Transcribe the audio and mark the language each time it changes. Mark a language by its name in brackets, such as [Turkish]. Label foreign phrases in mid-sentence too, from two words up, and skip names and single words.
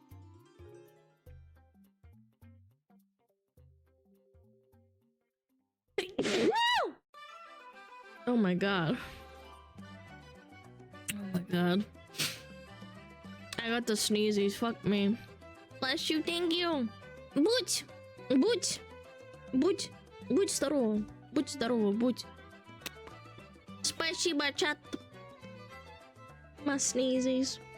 [English] Oh my god. Oh my god. I got the sneezies, fuck me. Bless you, thank you. [Russian] Будь! Будь! Будь! Будь здорово! Будь здорово, будь! Спасибо, чат! [English] My sneezies.